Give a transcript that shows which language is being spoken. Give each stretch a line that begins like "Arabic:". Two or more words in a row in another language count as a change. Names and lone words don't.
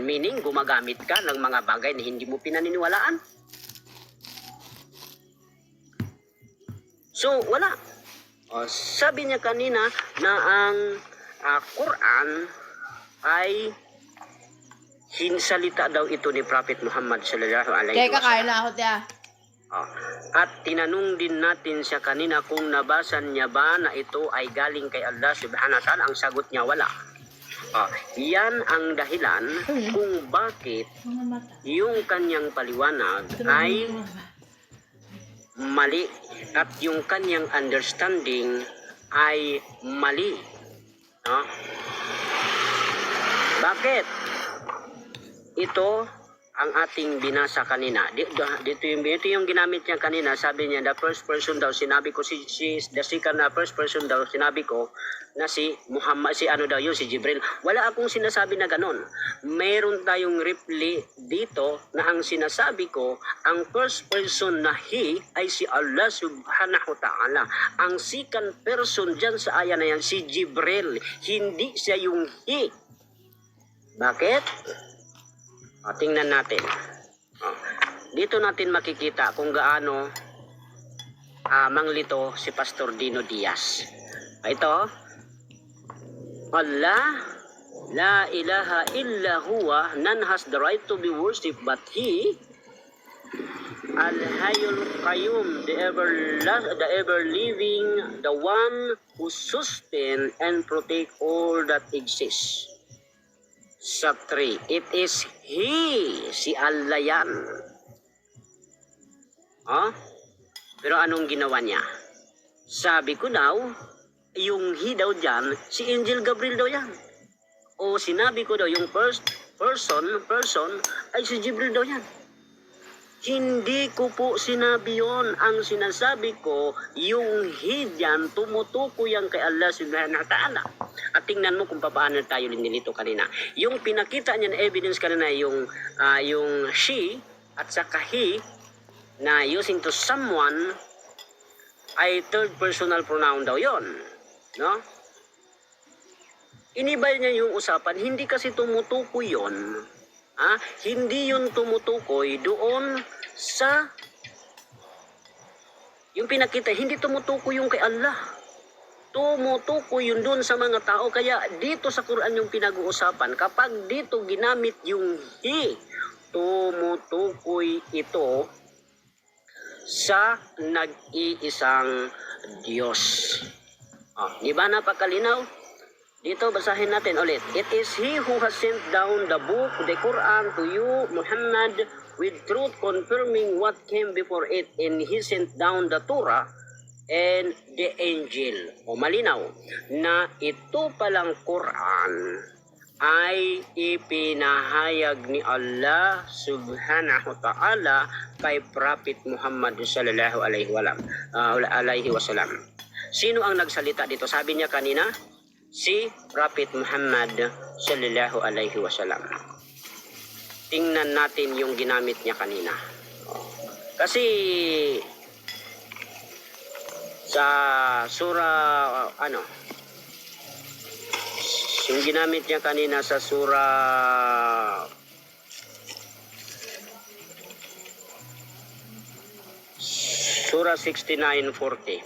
Filipino: Meaning, gumagamit ka ng mga bagay na hindi mo pinaniniwalaan? So, wala. Sabi niya kanina na ang Quran ay hinsalita daw ito ni Prophet Muhammad
Arabic: صلى الله عليه
Filipino: Kaya wasallam. kakain na ako, tiya. At tinanong din natin siya kanina kung nabasan niya ba na ito ay galing kay Allah
Arabic: سبحانه وتعالى.
Filipino: Ang sagot niya, wala. Yan ang dahilan kung bakit yung kanyang paliwanag ay mali at yung kanyang understanding ay mali. Bakit? Ito ang ating binasa kanina. Dito yung ginamit niya kanina. Sabi niya,
English: the first person
Filipino: daw, sinabi ko,
English: the second
Filipino: na
English: first person
Filipino: daw, sinabi ko, na si Muhammad, si Jibril. Wala akong sinasabi na ganon. Mayroon tayong reply dito na ang sinasabi ko, ang
English: first person
Filipino: na he ay si Allah
Arabic: سبحانه وتعالى.
Filipino: Ang second person dyan sa aya na yan, si Jibril. Hindi siya yung he. Bakit? Tingnan natin. Dito natin makikita kung gaano manglito si Pastor Dino Diaz. Ito,
Arabic: الله لا إله إلا هو,
English: none has the right to be worshipped but He,
Arabic: الحي القيوم,
English: the ever living, the one who sustain and protect all that exists. Sa 3, it is He,
Filipino: si Allah yan. Pero anong ginawa niya? Sabi ko daw, yung He daw dyan, si Angel Gabriel daw yan. O sinabi ko daw, yung first person ay si Jibril daw yan. Hindi ko po sinabi yon. Ang sinasabi ko, yung He dyan, tumutuko yan kay Allah
Arabic: سبحانه وتعالى.
Filipino: At tingnan mo kung paano tayo linilito kanina. Yung pinakita niya na evidence kanina, yung she at saka he na
English: using to someone
Filipino: ay
English: third personal pronoun
Filipino: daw yon, no? Inibay niya yung usapan, hindi kasi tumutukoy yon. Hindi yun tumutukoy doon sa yung pinakita, hindi tumutukoy yung kay Allah. Tumutukoy yun doon sa mga tao. Kaya dito sa Quran yung pinag-uusapan, kapag dito ginamit yung he, tumutukoy ito sa nag-iisang Diyos. Di ba napakalinaw? Dito basahin natin ulit.
English: It is He who has sent down the book, the Quran, to you, Muhammad, with truth confirming what came before it, and He sent down the Torah and the Angel.
Filipino: Malinaw na ito palang Quran ay ipinahayag ni Allah
Arabic: سبحانه وتعالى
Filipino: kay Prophet Muhammad
Arabic: صلى الله عليه وسلم.
Filipino: Sino ang nagsalita dito? Sabi niya kanina, si Prophet Muhammad
Arabic: صلى الله عليه وسلم.
Filipino: Tingnan natin yung ginamit niya kanina. Kasi sa surah yung ginamit niya kanina sa surah Surah 69:40.